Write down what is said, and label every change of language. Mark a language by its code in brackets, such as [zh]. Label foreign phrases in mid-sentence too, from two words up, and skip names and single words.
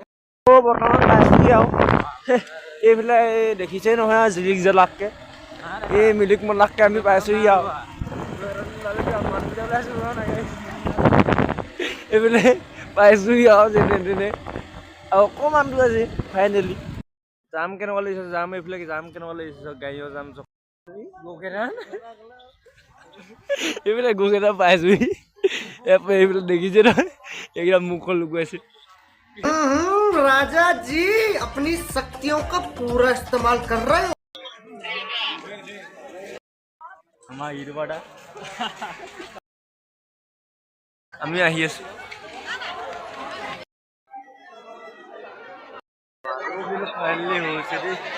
[as] বৰ্তমান পাইছোঁহি আৰু এইফালে দেখিছেই নহয় আৰু জিলিক জলাককৈ এই মিলিক মলাককৈ আমি পাইছোঁহি আৰু এইফালে পাইছোঁহি আৰু যেনে তেনে, আৰু অকণমান দূৰ আছে ফাইনেলি। জাম কেনেকুৱা লাগিছে, জাম এইফালে জাম কেনেকুৱা লাগিছে, গাড়ীৰ জাম চব গৌকেথান। এইফালে গৌকেথান পাইছোঁহি, এইফালে দেখিছে নহয়, এইকেইটা মুখখন লুকুৱাইছে। [hi] राजा जी अपनी शक्तियों का पूरा इस्तेमाल कर रहे हो। हमारा यूट्यूबर [as] আমি আহি আছো। ফাইনেলি হৈছে দেই।